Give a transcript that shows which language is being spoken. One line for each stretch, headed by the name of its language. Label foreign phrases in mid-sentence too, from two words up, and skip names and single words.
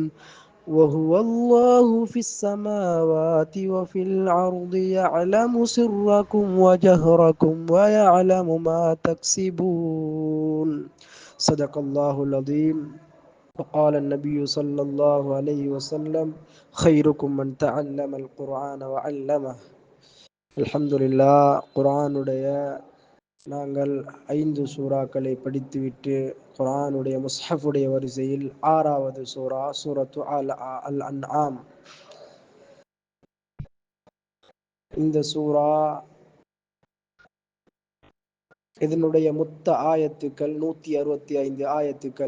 Arabic: وهو الله في السماوات وفي الأرض يعلم سركم وجهركم ويعلم ما تكسبون. صدق الله العظيم. وقال النبي صلى الله عليه وسلم: خيركم من تعلم القرآن وعلمه. الحمد لله.
Tamil: குர்ஆனுடைய நாங்கள் 5 சூறாக்களை படித்துவிட்டு குர்ஆனுடைய முஸ்ஹஃபுடைய வரிசையில் 6வது சூரா சூரத்து அல் அன்ஆம். இந்த சூரா இதனுடைய மொத்த ஆயத்துக்கள் 165 ஆயத்துக்கள்.